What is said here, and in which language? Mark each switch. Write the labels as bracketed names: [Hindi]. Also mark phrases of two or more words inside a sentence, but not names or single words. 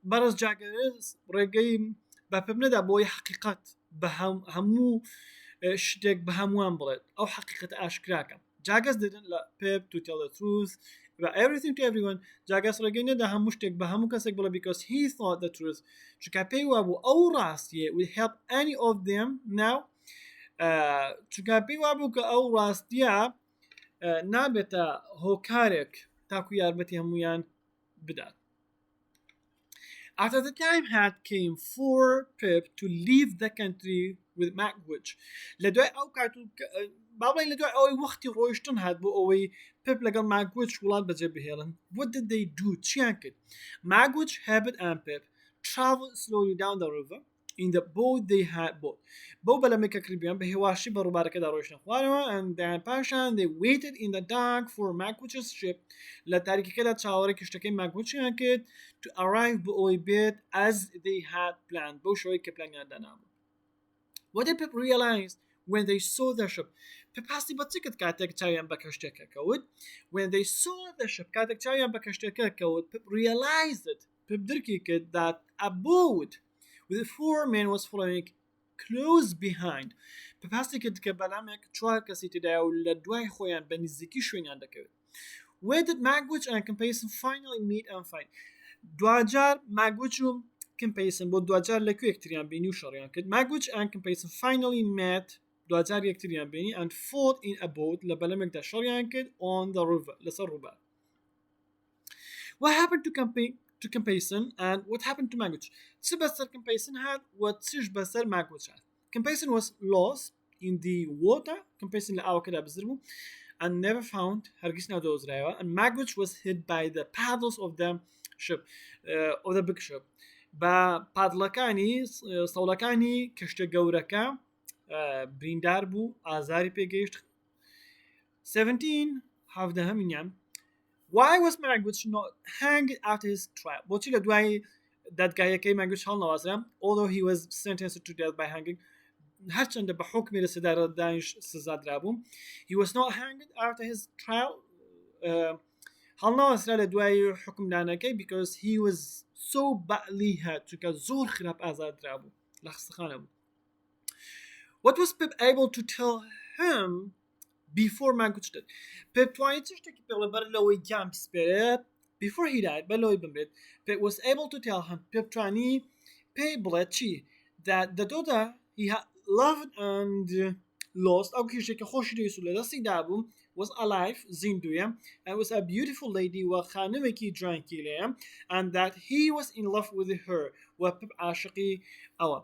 [Central Kurdish] بۆچی بەڕێز Jaggers ڕێگەی بە پێم نەدا بۆی حقیقت بە هەموو شتێک بە هەمووان بڵێت ئەو حقیقت ئاشکراکە جاگەس دەدەن لە پێپ [English] to tell the truth about everything to everyone [Central Kurdish] جاگەس ڕێگەی نەدا هەموو شتێک بە هەموو کەسێک بڵێ [English] because he thought the truth [Central Kurdish] چونکە پێی وابوو ئەو ڕاستیە [English] will help any of them now [Central Kurdish] چونکە پێی وابوو کە ئەو ڕاستیە نابێتە هۆکارێک تاکو یارمەتی هەمویان بدات. [English] After the time had came for Pip to leave the country with Magwitch. [Central Kurdish] لدوای ئەو کارتون باڵێن لەدوای ئەوەی وەختی ڕۆیشتن هات بۆ ئەوەی Pip لەگەڵ Magwitch وڵات بەجێ بهێڵن. [English] What did they do? [Central Kurdish] چیان کرد؟ [English] Magwitch, Herbert and Pip traveled slowly down the river in the boat they had bought. [Central Kurdish] بۆ بەلەمێکە کریبیان بە هێواشی بە ڕووبارەکەدا ڕۆیشتن خوارەوە [English] and then [Central Kurdish] پاشان [English] they waited in the dark for Magwitch's ship [Central Kurdish] لە تاریکیکەدا چاوەڕێی کشتەکەی Magwitchiان کرد [English] to arrive [Central Kurdish] بۆ ئەوەی بێت [English] as they had planned [Central Kurdish] بۆ شەوەی کە پلانیان دانابوو. [English] What did Pip realize when they saw the ship? [Central Kurdish] Pip هاستی بە چ کرد کاتێک چاویان بە کەشتێکە کەوت [English] when they saw the ship [Central Kurdish] کاتێک چاویان بە کەشتێکە کەوت [English] Pip realized it [Central Kurdish] Pip درکی کرد [English] that a boat with 4 men was following close behind. [Central Kurdish] Pip هاستی کرد کە بەلامێک 4 کەسی تێدایە و لە دوای خۆیان بە نزیکی شوێنیان دەکەوێت. [English] Where did Magwitch and Compayson finally meet and fight? [Central Kurdish] دوجار Magwitch و Compayson بۆ دوجار لەکوێ یەکتریان بینی و شەڕیان کرد. [English] Magwitch and Compayson finally met [Central Kurdish] دوجار یەکتریان بینی [English] and fought in a boat [Central Kurdish] لە بەلەمێکدا شەڕیان کرد [English] on the river [Central Kurdish] لەسەر ڕووبار. [English] What happened to Compayson and what happened to Magwitch? [Central Kurdish] چ بەسەر Compayson هات و چش بەسەر Magwitch هات. [English] Compayson was lost in the water. Compayson [Central Kurdish] لە ئاوەکەدا بزر بوو [English] and never found [Central Kurdish] هەرگیز نادۆزرایەوە [English] and Magwitch was hit by the paddles of the ship of the big ship [Central Kurdish] بە پادڵەکانی سەوڵەکانی کەشتە گەورەکە بریندار بوو ئازاری پێگەیشت. [English] 17 هەمینیان Why was Magwitch not hanged after his trial? [Central Kurdish] بۆچی لە دوای دادگایەکەی Magwitch هەڵنەوازرا [English] although he was sentenced to death by hanging [Central Kurdish] هەرچەندە بە حکمی لەسەدارە دانیش سزادرا بوو [English] he was not hanged after his trial [Central Kurdish] هەڵنەوازرا لە دوای حکمدانەکەی [English] because he was so badly hurt [Central Kurdish] چونکە زۆر خراپ ئازادرا بوو لە خستەخانە بوو. [English] What was Pip able to tell him before Magwitch did? [Central Kurdish] Pip توانێت چ شتێکی پێڵێ بەر لەوەی گیان بسپێرێت [English] before he died [Central Kurdish] بەر لەوەی بمرێت [English] Pip was able to tell him [Central Kurdish] Pip توانی پێی بڵێت چی [English] that the daughter he had loved and lost [Central Kurdish] ئەو کیژێکە خۆشی دەویست و لە دەستی دابوو [English] was alive [Central Kurdish] زیندویە [English] and was a beautiful lady [Central Kurdish] و خانمێکی جوانکی لێیە [English] and that he was in love with her [Central Kurdish] و Pip عاشقی ئەوە.